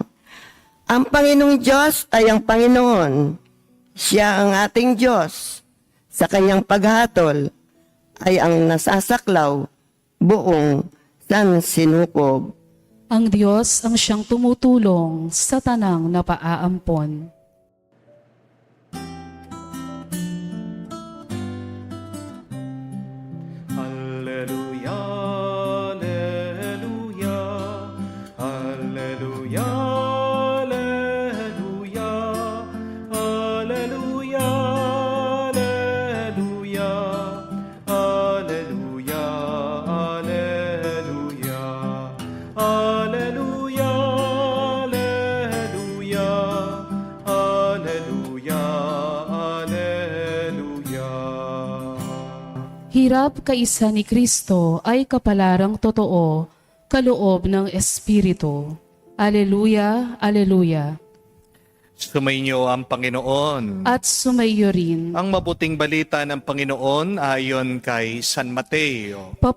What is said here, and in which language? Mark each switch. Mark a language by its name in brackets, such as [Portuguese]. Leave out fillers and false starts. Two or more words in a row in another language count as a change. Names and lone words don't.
[Filipino] Ang Panginoong Diyos ay ang Panginoon. Siya ang ating Diyos. Sa kanyang paghatol ay ang nasasaklaw buong sansinukob. Ang Diyos ang siyang tumutulong sa tanang napaaampon. [Latin] Alleluia, alleluia, alleluia, alleluia, alleluia, alleluia, alleluia, alleluia, alleluia, alleluia, alleluia, alleluia. [Filipino] Hirap kaisa ni Kristo ay kapalarang totoo, kaloob ng Espiritu. [Latin] Aleluya, aleluya. [Filipino] Sumainyo ang Panginoon. At sumaiyo rin. Ang mabuting balita ng Panginoon ayon kay San Mateo.